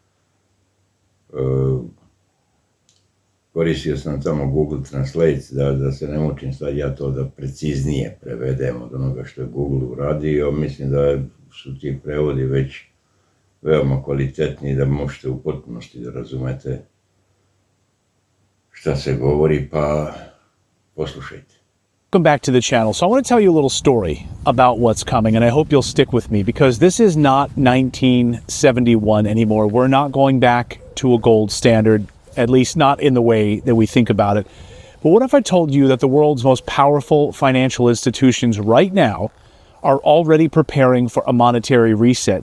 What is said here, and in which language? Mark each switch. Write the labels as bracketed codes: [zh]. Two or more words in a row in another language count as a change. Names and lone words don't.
[sr] Koristio sam tamo Google Translate da se ne mučim sad ja to da preciznije prevedem od onoga što je Google uradio. Mislim da su ti prevodi već veoma kvalitetni, da možete u potpunosti da razumete šta se govori, pa poslušajte. [en] Welcome back to the channel. So I want to tell you a little story about what's coming, and I hope you'll stick with me because this is not 1971 anymore. We're not going back to a gold standard, at least not in the way that we think about it. But what if I told you that the world's most powerful financial institutions right now are already preparing for a monetary reset?